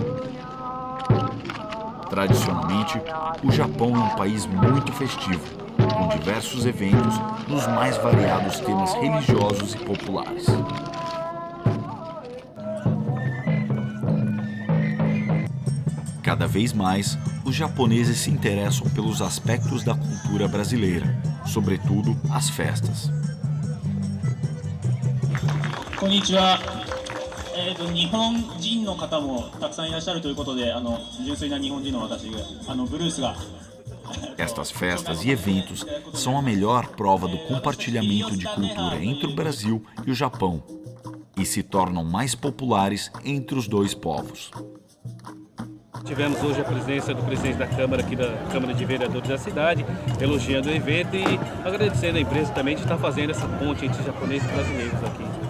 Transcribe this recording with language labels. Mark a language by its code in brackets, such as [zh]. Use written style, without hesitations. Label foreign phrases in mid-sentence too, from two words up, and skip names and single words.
[pt] Tradicionalmente, o Japão é um país muito festivo, com diversos eventos nos mais variados temas religiosos e populares. Cada vez mais, os japoneses se interessam pelos aspectos da cultura brasileira, sobretudo as festas. [ja] Konnichiwa. 日本人の方もたくさんいらっしゃるということで、純粋な日本人の私がブルースが [pt] Estas festas e eventos são a melhor prova do compartilhamento de cultura entre o Brasil e o Japão e se tornam mais populares entre os dois povos. Tivemos hoje a presença do presidente da Câmara, aqui da Câmara de Vereadores da cidade, elogiando o evento e agradecendo a empresa também de estar fazendo essa ponte entre japoneses e brasileiros aqui.